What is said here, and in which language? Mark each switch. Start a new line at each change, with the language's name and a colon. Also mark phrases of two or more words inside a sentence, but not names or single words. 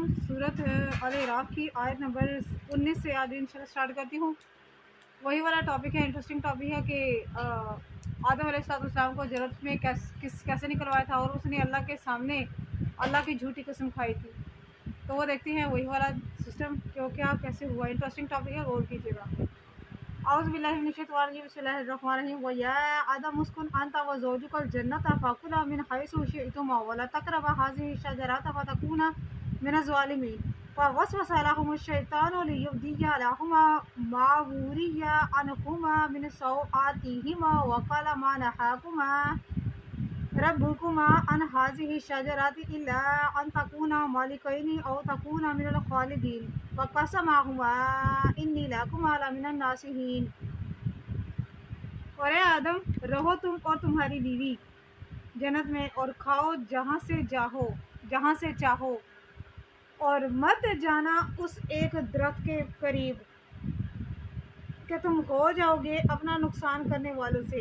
Hindi: सूरत अल-इराक़ की आयत नंबर 19 से आज इंशाल्लाह स्टार्ट करती हूँ। वही वाला टॉपिक है,
English: interesting topic
Hindi: है कि आदम अलैहिस्सलाम को जन्नत में कैसे निकलवाया था और उसने अल्लाह के सामने अल्लाह की झूठी कसम खाई थी। तो वो देखते हैं वही वाला सिस्टम कि क्या कैसे हुआ।
English: interesting topic
Hindi: है, गौर कीजिएगा।
Arabic: أعوذ بالله من الشيطان الرجيم بسم الله الرحمن الرحيم. ويا آدم اسكن أنت وزوجك الجنة فكلا من حيث شئتما ولا تقربا هذه الشجرة فتكونا من الظالمين. فوسوس لهما الشيطان ليبدي لهما ما ووري عنهما من سوآتهما وقال ما نهاكما ربكما عن هذه الشجرة إلا أن تكونا ملكين أو تكونا من الخالدين فقاسمهما إني لكما لمن الناصحين.
Hindi: और ए आदम, रहो तुम और तुम्हारी बीवी जन्नत में और खाओ जहाँ से चाहो और मत जाना उस एक दरख्त के करीब कि तुम हो जाओगे अपना नुकसान करने वालों से।